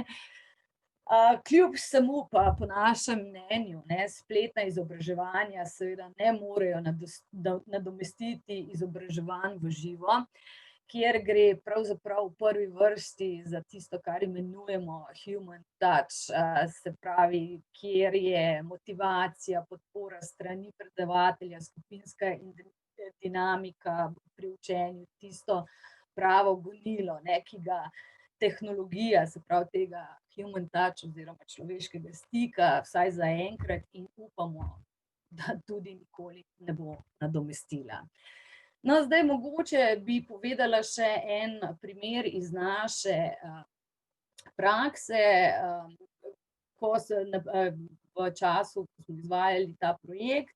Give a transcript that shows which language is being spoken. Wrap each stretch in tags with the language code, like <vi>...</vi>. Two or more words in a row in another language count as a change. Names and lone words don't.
<sl>Kljub vsemu pa po našem mnenju spletna izobraževanja seveda ne morejo nadomestiti izobraževanj v živo, kjer gre pravzaprav v prvi vrsti za tisto, kar imenujemo</sl> <en>human touch,</en> <sl>se pravi, kjer je motivacija, podpora strani predavatelja, skupinska dinamika pri učenju, tisto pravo gonilo, ki ga tehnologija, se pravi tega</sl> <en>human touch</en> <sl>oziroma človeškega stika, vsaj zaenkrat in upamo, da tudi nikoli ne bo nadomestila. No, zdaj mogoče bi povedala še en primer iz naše prakse, v času, ko smo izvajali ta projekt.</sl>